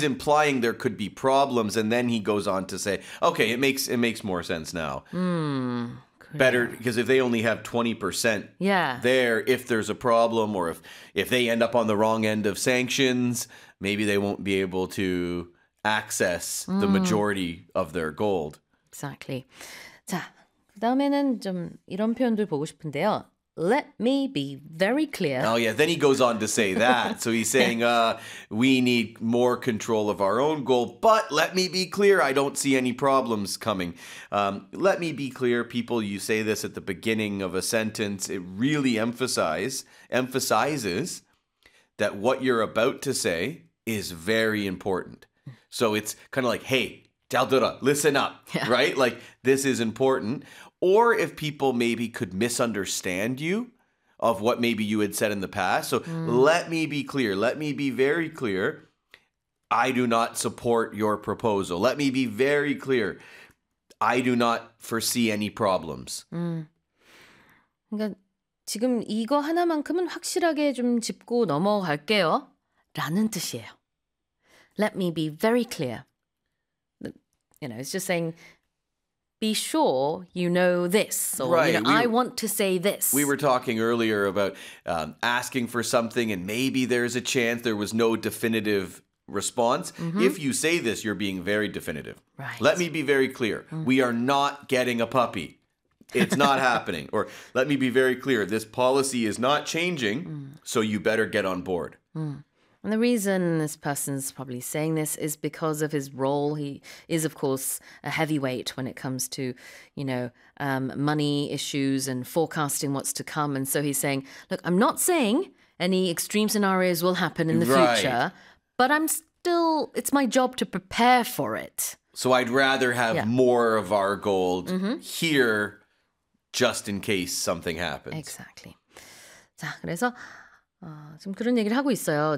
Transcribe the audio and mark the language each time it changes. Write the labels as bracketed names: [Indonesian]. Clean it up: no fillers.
[English] he's implying there could be problems, and then he goes on to say, okay, it makes more sense now. Better, Korea. because if they only have 20% Yeah. there, if there's a problem, or if they end up on the wrong end of sanctions, maybe they won't be able to access the majority of their gold. Exactly. [Korean] 자, 그다음에는 좀 이런 표현들 보고 싶은데요. [English] Let me be very clear. Oh, yeah, then he goes on to say that. So he's Yeah. saying, we need more control of our own gold, but let me be clear, I don't see any problems coming. Let me be clear, people, you say this at the beginning of a sentence, it really emphasizes that what you're about to say is very important. So it's kind of like, hey, Daldura, listen up, Yeah. right? Like, this is important. Or if people maybe could misunderstand you, of what maybe you had said in the past. So let me be clear. Let me be very clear. I do not support your proposal. Let me be very clear. I do not foresee any problems. [Korean] 그러니까 지금 이거 하나만큼은 확실하게 좀 짚고 넘어갈게요. 라는 뜻이에요. [English] Let me be very clear. You know, it's just saying, be sure you know this, or, you know, Right. I want to say We this. were talking earlier about asking for something, and maybe there's a chance there was no definitive response. If you say this, you're being very definitive. Let me be very clear. We are not getting a puppy. It's not happening. Or let me be very clear. This policy is not changing, so you better get on board. And the reason this person's probably saying this is because of his role. He is, of course, a heavyweight when it comes to, you know, money issues and forecasting what's to come. And so he's saying, look, I'm not saying any extreme scenarios will happen in the future, Right. but I'm still, it's my job to prepare for it. So I'd rather have Yeah. more of our gold here just in case something happens. Exactly. [Korean] 자, 그래서 지금 그런 얘기를 하고 있어요.